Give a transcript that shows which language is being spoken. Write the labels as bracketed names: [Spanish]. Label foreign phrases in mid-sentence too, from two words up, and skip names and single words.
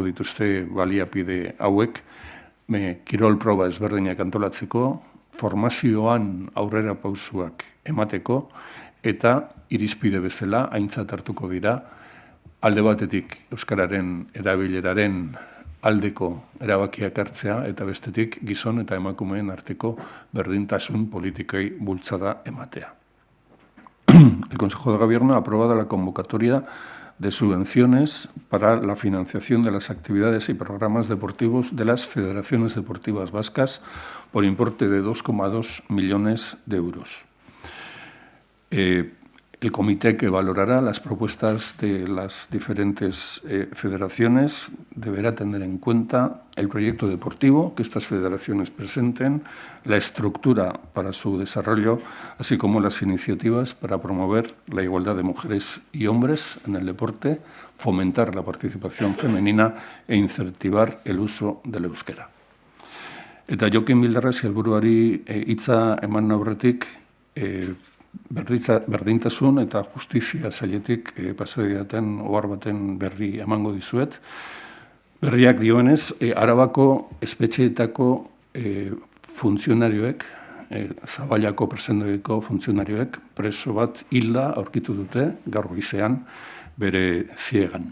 [Basque] dituzte baliapide hauek, kirol proba ezberdinak antolatzeko, formazioan aurrera pausuak emateko, eta irizpide bezala aintzat hartuko dira, alde batetik euskararen erabileraren aldeko erabakiak hartzea, eta bestetik gizon eta emakumeen arteko berdintasun politikai bultzada ematea. [Spanish] El Consejo de Gobierno ha aprobado la convocatoria de subvenciones para la financiación de las actividades y programas deportivos de las federaciones deportivas vascas por importe de 2,2 millones de euros. El comité que valorará las propuestas de las diferentes federaciones deberá tener en cuenta el proyecto deportivo que estas federaciones presenten, la estructura para su desarrollo, así como las iniciativas para promover la igualdad de mujeres y hombres en el deporte, fomentar la participación femenina e incentivar el uso del euskera. [Basque] Eta Jokin Bildarratz helburuari hitza eman aurretik, berdintasun eta justizia sailetik pasadiaten ohar baten berri emango dizuet. Berriak dioenez, Arabako espetxeetako funtzionarioek, Zaballako presondegiako funtzionarioek, preso bat hilda aurkitu dute gaur goizean bere ziegan.